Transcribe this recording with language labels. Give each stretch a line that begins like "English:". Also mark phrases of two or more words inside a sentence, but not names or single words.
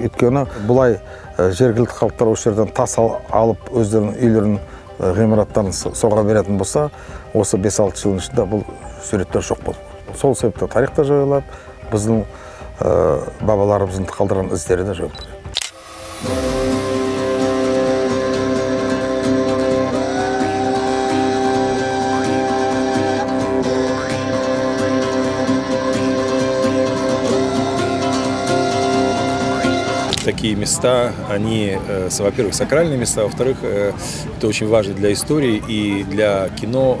Kazakh: Өйткені бұлай жергілікті халықтар осы жерден тас алып өздерінің үйлерін, ғимараттарын соға беретін болса, осы 5-6 жылдың ішінде бұл суреттер жоқ болды. Сол себепті тарихта жойылады, біздің бабаларымыздың қалдырған іздері де жойылды.
Russian: Такие места, они, во-первых, сакральные места, во-вторых, это очень важно для истории и для кино.